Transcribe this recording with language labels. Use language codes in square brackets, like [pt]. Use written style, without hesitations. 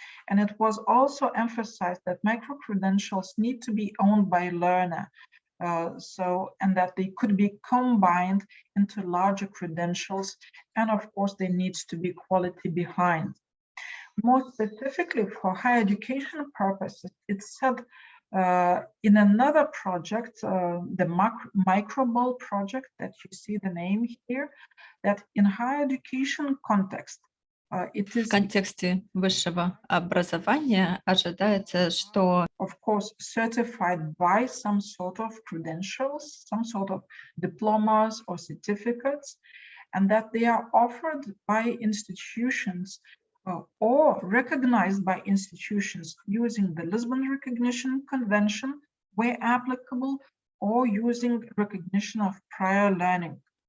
[en] And it was also emphasized that micro-credentials need to be owned by learner, and that they could be combined into larger credentials, and of course there needs to be quality behind. More specifically for higher education purposes, it's said in another project, the microball project that you see the name here, that in higher education context, [ru] В контексте высшего образования ожидается, что [en] of course certified by some sort of credentials, some sort of diplomas or certificates, and that they are offered by institutions or recognized by institutions using the Lisbon Recognition Convention where applicable, or using recognition of prior learning,